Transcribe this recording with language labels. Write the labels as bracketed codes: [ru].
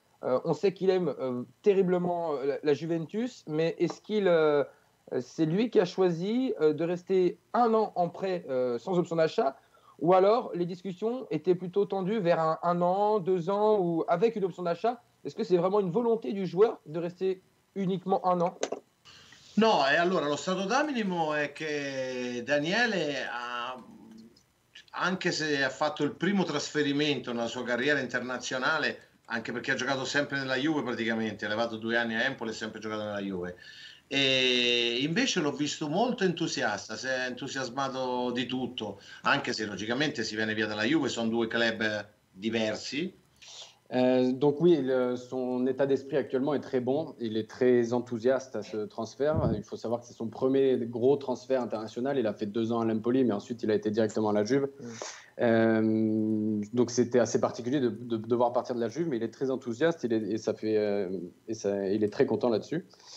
[fr] On sait qu'il aime terriblement la Juventus, mais est-ce qu'il c'est lui qui a choisi de rester 1 an en prêt sans option d'achat? Ou alors, les discussions étaient plutôt tendues vers 1 an, 2 ans, ou avec une option d'achat? Est-ce que c'est vraiment une volonté du joueur de rester uniquement 1 an? [it] No, e allora lo stato d'animo è che Daniele, anche se ha fatto il primo trasferimento nella sua carriera internazionale, anche perché ha giocato sempre nella Juve praticamente, ha levato 2 anni a Empoli e sempre giocato nella Juve. E invece l'ho visto molto entusiasta, si è entusiasmato di tutto, anche se logicamente si viene via dalla Juve, sono 2 club diversi. [fr] Donc oui, son état d'esprit actuellement est très bon. Il est très enthousiaste à ce transfert. Il faut savoir que c'est son premier gros transfert international. Il a fait 2 ans à l'Empoli, mais ensuite il a été directement à la Juve. Donc c'était assez particulier de devoir partir de la Juve, mais il est très enthousiaste il est très content là-dessus.